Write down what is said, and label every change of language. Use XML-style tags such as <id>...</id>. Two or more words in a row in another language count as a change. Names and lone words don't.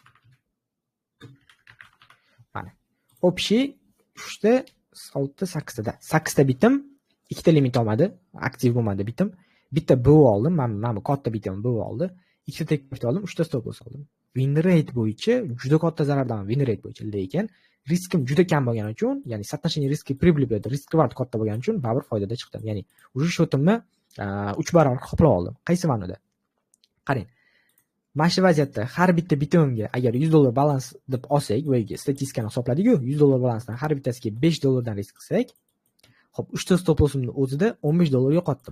<uz>Mana. Общий 3 6 8 8ta bitim, ikkita limit olmadi, aktiv bo'lmadi bitim. Bitta BO oldim, mana katta bitim BO oldi. Ikkita</uz> <en>tek profit</en> <uz>oldim, 3ta</uz> <en>stop loss</en> <uz>oldim.</uz> <en>Win rate</en> <uz>bo'yicha juda katta zarardaman,</uz> <en>win rate</en> <uz>bo'yicha, lekin riskim juda kam bo'lgani uchun, ya'ni соотношение riski прибыли bilan</uz> <en>risk reward</en> <uz>katta bo'lgani uchun baribir foydada chiqdim. Ya'ni уже shotimni 3 barobar qoplab oldim. Qaysi ma'noda? Qarang. Mana shu vaziyatda har bitta bitimga agar $100 balans deb olsak, bu yerga statistikani hisobladik-ku, $100 balansdan har bittasiga $5 dan risk qilsak, xo'p, 3 ta</uz> <en>stop loss'imni</en> <uz>o'zida $15 yo'qotdim.</uz>